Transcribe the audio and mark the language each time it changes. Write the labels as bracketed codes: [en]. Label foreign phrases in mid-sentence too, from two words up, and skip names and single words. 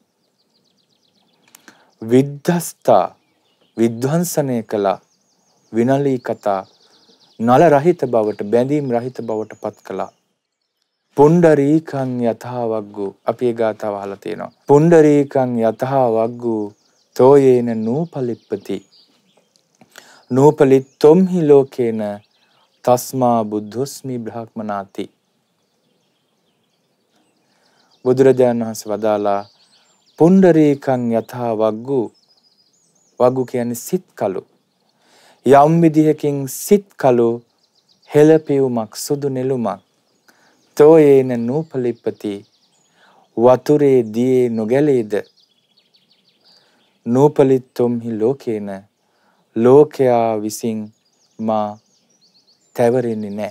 [si] විද්ධස්තා විද්වංසනය කළා. විනලී කතා නල රහිත බවට බැඳීම් රහිත බවට පත් කළා. [pi] පුණ්ඩරීකං යථා වග්ගෝ [si] අපි ඒ ගාථාව අහලා තියෙනවා. [pi] පුණ්ඩරීකං යථා වග්ගෝ තෝයේන නූපලිප්පති නූපලිත්තොම් හි ලෝකේන තස්මා බුද්ධොස්මි බ්‍රහ්මනාති. [si] බුදුරජාණන් වහන්සේ වදාලා [pi] පුණ්ඩරීකං යථා වග්ගෝ [si] වග්ගු කියන්නේ සිත් කළු. යම් විදිහකින් සිත් කළු හෙළපියුමක් සුදු නෙළුමක් [pi] තෝයේන නූපලිප්පති [si] වතුරේ දියේ නොගැලේද [pi] නූපලිත්තොම්හි ලෝකේන [si] ලෝකයා විසින් මා තැවරෙන්නේ නැහැ.